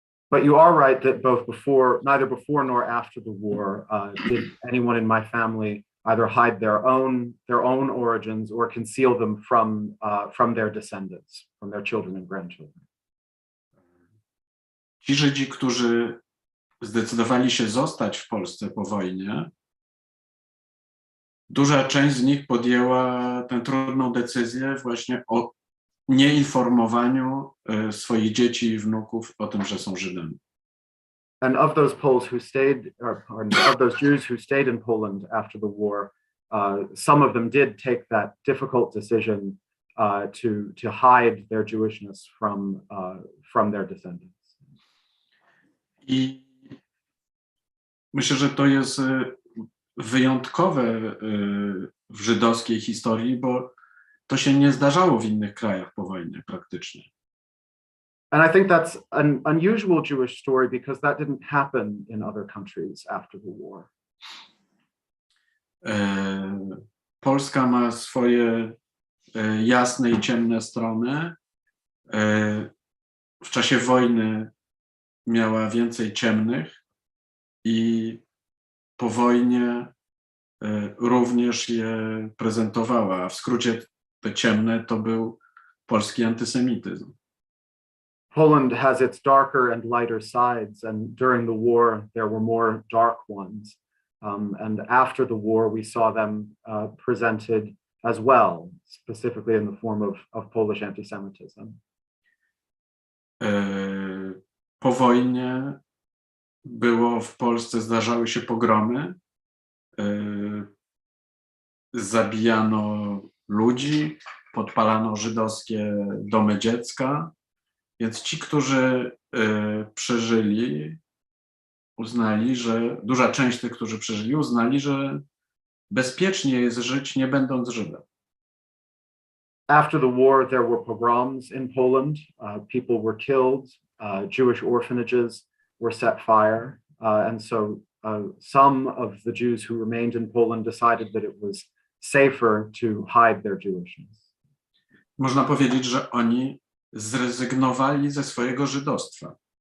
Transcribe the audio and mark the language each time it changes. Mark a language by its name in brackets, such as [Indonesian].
[English] But you are right that neither before nor after the war did anyone in my family either hide their own origins or conceal them from their descendants, from their children and grandchildren. [Polish] Ci Żydzi, którzy zdecydowali się zostać w Polsce po wojnie, duża część z nich podjęła tę trudną decyzję właśnie o nieinformowaniu swoich dzieci i wnuków o tym, że są Żydami. [English] And of those Poles who stayed, of those Jews who stayed in Poland after the war, some of them did take that difficult decision to hide their Jewishness from their descendants. [Polish] I myślę, że to jest wyjątkowe w żydowskiej historii, bo to się nie zdarzało w innych krajach po wojnie praktycznie. [English] And I think that's an unusual Jewish story because that didn't happen in other countries after the war. [Polish] Polska ma swoje jasne i ciemne strony. W czasie wojny miała więcej ciemnych i po wojnie również je prezentowała. W skrócie te ciemne to był polski antysemityzm. [English] Poland has its darker and lighter sides, and during the war there were more dark ones. And after the war we saw them presented as well, specifically in the form of Polish anti-Semitism. [Polish] Po wojnie w Polsce zdarzały się pogromy, zabijano ludzi, podpalano żydowskie domy dziecka, więc ci, którzy przeżyli, uznali, że duża część tych, którzy przeżyli, uznali, że bezpiecznie jest żyć nie będąc Żydem. [English] After the war, there were pogroms in Poland. People were killed. Jewish orphanages were set fire. And so some of the Jews who remained in Poland decided that it was safer to hide their Jewishness. [Polish] Można powiedzieć, że oni zrezygnowali ze swojego żydostwa.